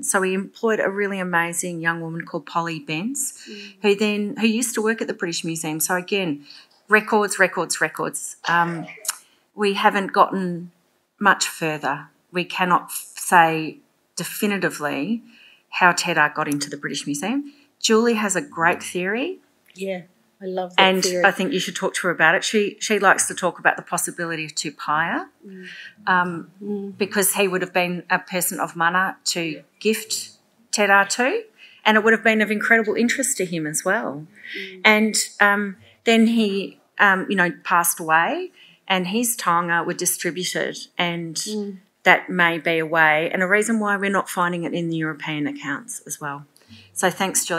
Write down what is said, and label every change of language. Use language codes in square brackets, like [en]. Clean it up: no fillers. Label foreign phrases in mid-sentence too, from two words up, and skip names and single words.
[en] So we employed a really amazing young woman called Polly Bence, who used to work at the British Museum. So again, records. We haven't gotten much further. We cannot say definitively how [mi] te rā [en] got into the British Museum. Julie has a great theory. Yeah. I love that theory. And I think you should talk to her about it. She likes to talk about the possibility of Tupaia because he would have been a person of mana to gift [mi] te rā [en] to. and it would have been of incredible interest to him as well. And then he, passed away, and his taonga were distributed, and that may be a way and a reason why we're not finding it in the European accounts as well. So thanks, Julie.